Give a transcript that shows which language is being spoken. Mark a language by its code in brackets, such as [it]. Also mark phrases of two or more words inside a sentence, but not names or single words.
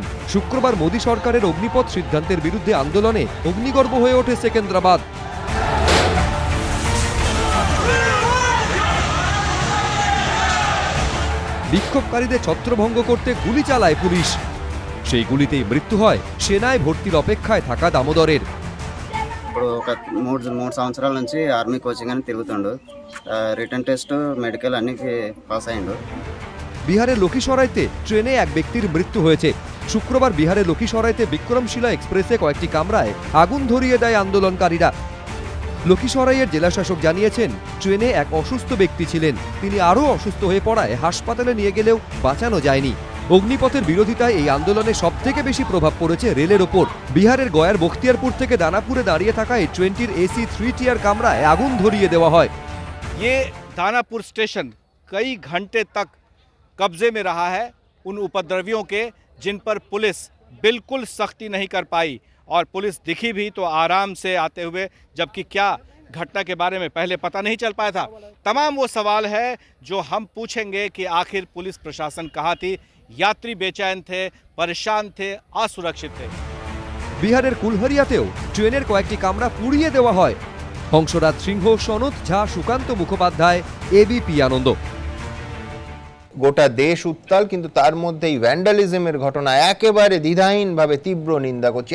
[bn] শুক্রবার মোদী সরকারের অগ্নিপথ সিদ্ধান্তের বিরুদ্ধে আন্দোলনে অগ্নিগর্ভ হয়ে ওঠে সেকেন্দ্রাবাদ। বিক্ষোভকারীদের ছত্রভঙ্গ করতে গুলি চালায় পুলিশ। সেই গুলিতেই মৃত্যু হয় সেনায় ভর্তির অপেক্ষায় থাকা দামোদরের। [te] ఇప్పుడు ఒక మూడు సంవత్సరాల నుంచి [en] army coaching [te] అని తిరుగుతుండు. [en] written test medical [te] అన్ని పాస్ అయ్యిండు. [bn] বিহারের লক্ষীসরাইতে ট্রেনে এক ব্যক্তির মৃত্যু হয়েছে। শুক্রবার বিহারের লক্ষীসরাইতে বিক্রমশিলা এক্সপ্রেসে কয়েকটি কামরায় আগুন ধরিয়ে দেয় আন্দোলনকারীরা। লক্ষীসরাইয়ের জেলাশাসক জানিয়েছেন, ট্রেনে এক অসুস্থ ব্যক্তি ছিলেন। তিনি আরও অসুস্থ হয়ে পড়ায় হাসপাতালে নিয়ে গেলেও বাঁচানো যায়নি। অগ্নিপথের বিরোধিতায় এই আন্দোলনে সবথেকে বেশি প্রভাব পড়েছে রেলের ওপর। বিহারের গয়ার বখতিয়ারপুর থেকে দানাপুরে দাঁড়িয়ে থাকা এই ট্রেনটির [en] AC 3 tier [bn] কামরায় আগুন ধরিয়ে দেওয়া হয়। [hi] ये दानापुर स्टेशन कई घंटे तक कब्जे में रहा है उन उपद्रवियों के, जिन पर पुलिस बिल्कुल सख्ती नहीं कर पाई, और पुलिस दिखी भी तो आराम से आते हुए, जबकि क्या घटना के बारे में पहले पता नहीं चल पाया था। तमाम वो सवाल है जो हम पूछेंगे कि आखिर पुलिस प्रशासन कहाँ थी। यात्री बेचैन थे, परेशान थे, असुरक्षित थे। [bn] বিহারের কুলহারিয়াতেও ট্রেনের কয়েকটি কামরা পুড়িয়ে দেওয়া হয়। হংসরাজ সিংহ, সনৎ ঝা, সুকান্ত মুখোপাধ্যায়, এবিপি আনন্দ। গোটা দেশ উত্তাল, কিন্তু তার মধ্যেই ভ্যান্ডালিজমের ঘটনা একেবারে দ্বিধাহীনভাবে তীব্র নিন্দা করছে।